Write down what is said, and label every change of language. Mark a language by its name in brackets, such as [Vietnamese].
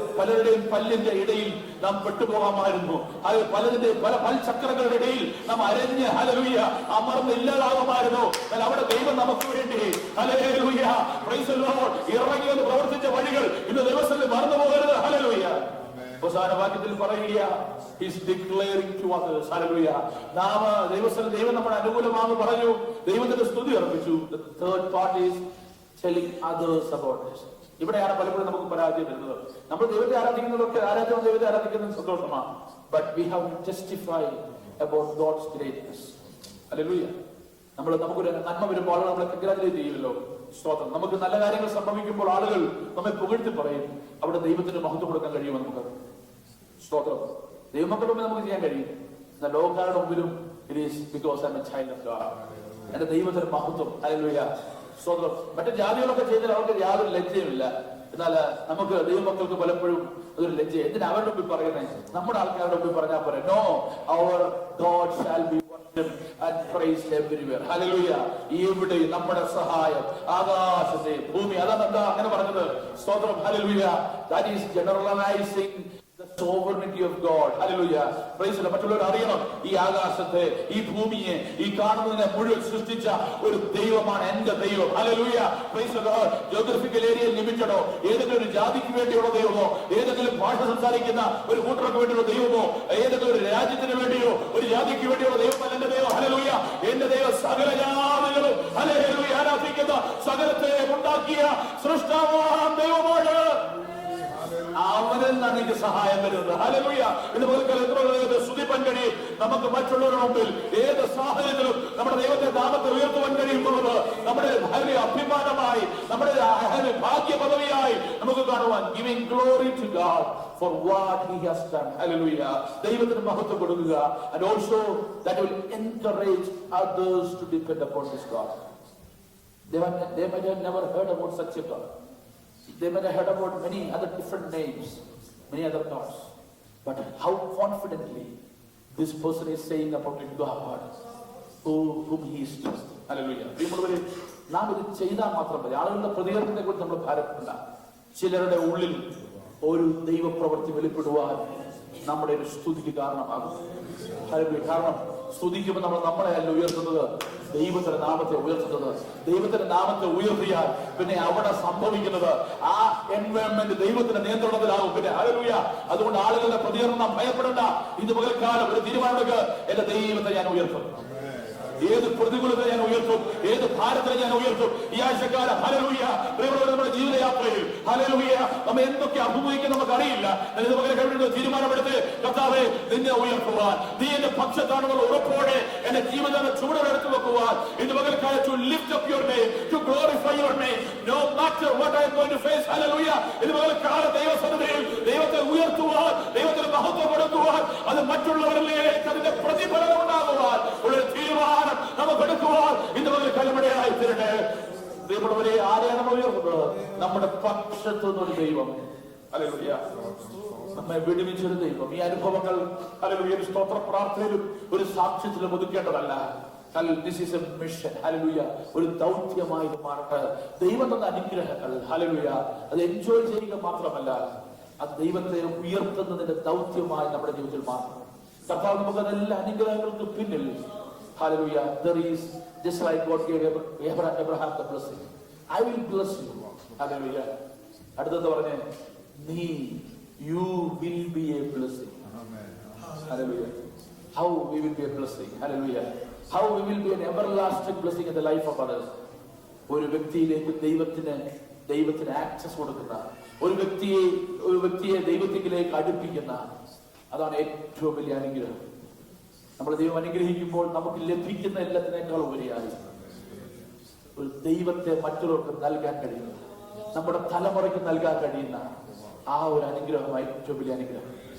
[Malayalam] പലരുടെയും പല്ലിന്റെ ഇടയിൽ നാം പെട്ടുപോകാമായിരുന്നു. പലതിന്റെ പല പൽചക്രങ്ങളുടെ ഇടയിൽ നാം അരഞ്ഞ് ഹല്ലേലൂയ അമർന്ന് ഇല്ലാതാകുമായിരുന്നു. എന്നാൽ അവിടെ ദൈവം നമുക്ക് വേണ്ടി ഹല്ലേലൂയ പ്രൈസ് ദി ലോർഡ് ഇറങ്ങി വന്ന് പ്രവർത്തിച്ച വഴികൾ ഇന്ന് ദിവസത്തിൽ മറന്നു പോകരുത്. ഹല്ലേലൂയ. അവസാന വാക്യത്തിൽ പറയുക, [English] He's declaring to others. [Malayalam] Hallelujah. നാം ദൈവം നമ്മുടെ അനുകൂലമാണെന്ന് പറഞ്ഞു, ദൈവത്തിന്റെ സ്തുതി അർപ്പിച്ചു. [English] The third part is telling others about this. [Malayalam] ഇവിടെയാണ് പലപ്പോഴും നമുക്ക് പരാജയം വരുന്നത്. നമ്മൾ ദൈവത്തെ ആരാധിക്കുന്നതൊക്കെ ആരാധന ദൈവത്തെ ആരാധിക്കുന്നത് സന്തോഷമാണ്. [English] But we have to testify about God's greatness. [Malayalam] Hallelujah. നമുക്കൊരു നന്മ വരുമ്പോൾ ആളുകൾ നമ്മളെ കൺഗ്രാജുലേറ്റ് ചെയ്യുമല്ലോ. സ്തോത്രം. നമുക്ക് നല്ല കാര്യങ്ങൾ സംഭവിക്കുമ്പോൾ ആളുകൾ നമ്മെ പുകഴ്ത്തി പറയും. അവിടെ ദൈവത്തിന് മഹത്വം കൊടുക്കാൻ കഴിയുമോ നമുക്ക്? സ്തോത്രം. ദൈവമക്കളുടെ മുമ്പിൽ നമുക്ക് ചെയ്യാൻ കഴിയും. എന്നാൽ ലോകക്കാരുടെ മുമ്പിലും [English] it is because I'm a child of God. [Malayalam] എന്റെ ദൈവത്തിന് മഹത്വം. ഹല്ലേലൂയ. സ്തോത്രം. മറ്റു ജാതികളൊക്കെ ചെയ്താൽ അവർക്ക് യാതൊരു ലജ്ജയുമില്ല. എന്നാൽ നമുക്ക് ദൈവമക്കൾക്ക് പലപ്പോഴും അതൊരു ലജ്ജ. എന്തിനാ അവരുടെ മുമ്പിൽ പറയുന്നത്? നമ്മുടെ ആൾക്കാരുടെ മുമ്പിൽ പറഞ്ഞാൽ പോരെ. [English] No, our God shall be and praised everywhere. Hallelujah. [Malayalam] ഇവിടെ നമ്മുടെ സഹായം ആകാശത്തെ ഭൂമി. അതാണ് എന്താ അങ്ങനെ പറഞ്ഞത്? സ്തോത്രം. [English] Hallelujah. That is generalizing the sovereignty of God. Hallelujah. Praise the Lord. [Malayalam] മറ്റുള്ളവർ അറിയണം ഈ ആകാശത്തെ, ഈ ഭൂമിയെ, ഈ കാണുന്നതിനെ മുഴുവൻ സൃഷ്ടിച്ച ഒരു ദൈവമാണ് എന്റെ ദൈവം. [English] Hallelujah. Praise the Lord. [Malayalam] Geographical ഏരിയയിൽ ലിമിറ്റഡോ, ഏതെങ്കിലും ഒരു ജാതിക്ക് വേണ്ടിയുള്ള ദൈവമോ, ഏതെങ്കിലും ഭാഷ സംസാരിക്കുന്ന ഒരു കൂട്ടർക്ക് വേണ്ടിയുള്ള ദൈവമോ, ഏതെങ്കിലും ഒരു രാജ്യത്തിന് വേണ്ടിയോ ഒരു ജാതിക്ക് വേണ്ടിയുള്ള ദൈവമല്ല എന്റെ ദൈവം. Hallelujah. എന്റെ ദൈവം സകല ജാതികളും ഹല്ലേലൂയ ആരാധിക്കുന്ന സകലത്തെ ഉണ്ടാക്കിയ സൃഷ്ടാവാം ദൈവമാണ്. അവരിൽ നിന്നാണ് എനിക്ക് സഹായം വരുന്നത്. ഹല്ലേലൂയ. ഇതുപോലെ സ്തുതിപ്പാൻ കഴിയും നമുക്ക് മറ്റുള്ളവരുടെ മുമ്പിൽ ഏത് സാഹചര്യത്തിലും നമ്മുടെ ദൈവത്തെ നാമത്തെ ഉയർത്തുവാൻ കഴിയുന്നത് നമ്മുടെ അഭിമാനമായി, നമ്മുടെ ഭാഗ്യ പദവിയായി നമുക്ക് കാണുവാൻ. [English] Giving glory to God for what he has done. Hallelujah. [Malayalam] ദൈവത്തിന് മഹത്വം കൊടുക്കുക. [English] And also that will encourage others to depend upon this God. They might have never heard about such a God. They might have heard about many other different names, many other gods. But how confidently this person is saying about a God whom he is trusting. [Malayalam] Hallelujah. നാം ഇത് ചെയ്താൽ മാത്രം മതി. ആളുകളുടെ പ്രതികരണത്തെ കുറിച്ച് നമ്മൾ ഭാരപ്പെടില്ല. ചിലരുടെ ഉള്ളിൽ ഒരു ദൈവപ്രവൃത്തി വെളിപ്പെടുവാൻ നമ്മുടെ ഒരു സ്തുതിക്ക് കാരണമാകും. കാരണം സ്തുതിക്കുമ്പോൾ നമ്മൾ നമ്മളെ അല്ല ഉയർത്തുന്നത്, ദൈവത്തിന്റെ നാമത്തെ ഉയർത്തുന്നത്. ദൈവത്തിന്റെ നാമത്തെ ഉയർത്തിയാൽ പിന്നെ അവിടെ സംഭവിക്കുന്നത് ആ എൻവയോൺമെന്റ് ദൈവത്തിന്റെ നിയന്ത്രണത്തിലാകും. പിന്നെ ഹല്ലേലൂയ. അതുകൊണ്ട് ആളുകളുടെ പ്രതികരണം ഭയപ്പെടേണ്ട. ഇത് പകൽക്കാലം ഒരു തീരുമാനമെടുക്കുക, എന്റെ ദൈവത്തെ ഞാൻ ഉയർത്തും. ഏത് പ്രതികൂലത്തെ ഞാൻ ഉയർത്തും, ഏത് ഭാരത്തെ ഞാൻ ഉയർത്തും. ഈ ആഴ്ചക്കാലം ഹല്ലേലൂയ നമ്മുടെ ജീവിതയാത്രയിൽ ഹല്ലേലൂയ നമ്മൾ എന്തൊക്കെ അഭിമുഖിക്കും നമുക്കറിയില്ല. ഇത് പകരം തീരുമാനമെടുത്ത് കർത്താവേ നിന്നെ ഉയർത്തുവാൻ, നീ എന്റെ പക്ഷത്താണെന്നുള്ള ഉറപ്പോടെ എന്റെ ജീവിതത്തെ ചുവടെടുത്ത് വെക്കുവാൻ. ഇത് പകൽക്കാലം [English] to lift up your name, to glorify your name, no matter what I am going to face. [Malayalam] Hallelujah. ഇത് പകൽക്കാലം ദൈവസന്നിധിയിൽ ദൈവത്തെ ഉയർത്തുവാൻ, ദൈവത്തിന് മഹത്വം കൊടുക്കുവാൻ, അത് മറ്റുള്ളവരിലേക്ക് അതിന്റെ പ്രതിഫലനം ഉണ്ടാകുവാൻ ഒരു തീരുമാനം നമുക്ക് എടുക്കുവാൻ ഇന്ന് മുതൽ കലമടയായി തീരട്ടെ. ദൈവമുള്ളവരെ ആരെയാണ് നമ്മൾ ഉയർത്തുന്നത്? നമ്മുടെ പക്ഷത്തു നിന്നൊരു ദൈവം. ഹല്ലേലൂയ. നമ്മെ വിടുവിച്ചൊരു ദൈവം. ഈ അനുഭവങ്ങൾ ഹല്ലേലൂയ സ്തോത്ര പ്രാർത്ഥനയിലും ഒരു സാക്ഷ്യത്തിലും ഒതുക്കേണ്ടതല്ല. [English] This is a mission. [Malayalam] Hallelujah. ഒരു ദൗത്യമായി മാറട്ടെ. ദൈവം തന്ന അനുഗ്രഹങ്ങൾ ഹല്ലേലൂയ അത് എൻജോയ് ചെയ്യുക മാത്രമല്ല, അത് ദൈവത്തെ ഉയർത്തുന്നതിന്റെ ദൗത്യമായി നമ്മുടെ ജീവിതത്തിൽ മാറണം. കർത്താവ് നമുക്ക് എല്ലാ അനുഗ്രഹങ്ങൾക്ക് പിന്നിൽ [English] hallelujah there is, just like God gave Abraham the blessing, I will bless you. Hallelujah. [Malayalam] അടുത്തത് പറഞ്ഞേ, നീ [English] you will be a blessing. Amen. Hallelujah. How we will be a blessing. Hallelujah. How we will be an everlasting blessing in the life of others. [Malayalam] ഒരു വ്യക്തിയിലേക്ക് ദൈവത്തിന് access കൊടുക്കുന്ന, ഒരു വ്യക്തിയെ ദൈവത്തിലേക്ക് അടുപ്പിക്കുന്ന, അതാണ് ഏറ്റവും വലിയ അനുഗ്രഹം. നമ്മൾ ദൈവം അനുഗ്രഹിക്കുമ്പോൾ നമുക്ക് ലഭിക്കുന്ന എല്ലാത്തിനേക്കാൾ ഉപരിയായി ഒരു ദൈവത്തെ മറ്റുള്ളവർക്ക് നൽകാൻ കഴിയുന്ന, നമ്മുടെ തലമുറയ്ക്ക് നൽകാൻ കഴിയുന്ന ആ ഒരു അനുഗ്രഹമായി ഏറ്റവും വലിയ അനുഗ്രഹം.